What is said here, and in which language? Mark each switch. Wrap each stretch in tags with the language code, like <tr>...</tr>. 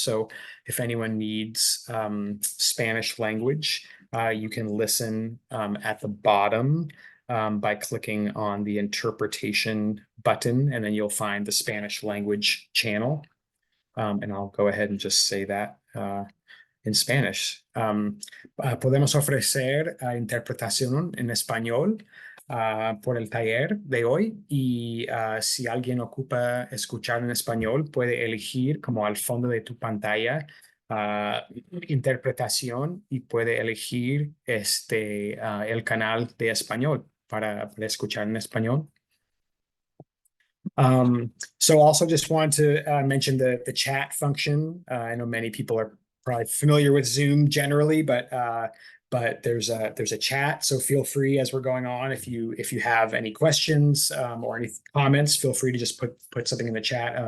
<en>So if anyone needs Spanish language, you can listen at the bottom by clicking on the interpretation button, and then you'll find the Spanish language channel. And I'll go ahead and just say that en Spanish.</en> <es>Podemos ofrecer interpretación en español por el taller de hoy, y si alguien ocupa escuchar en español, puede elegir como al fondo de tu pantalla interpretación, y puede elegir el canal de español para escuchar en español.</es> <en>So also just want to mention the chat function. I know many people are probably familiar with Zoom generally, but there's a chat. So feel free as we're going on, if you have any questions or any comments, feel free to just put something in the chat.</en>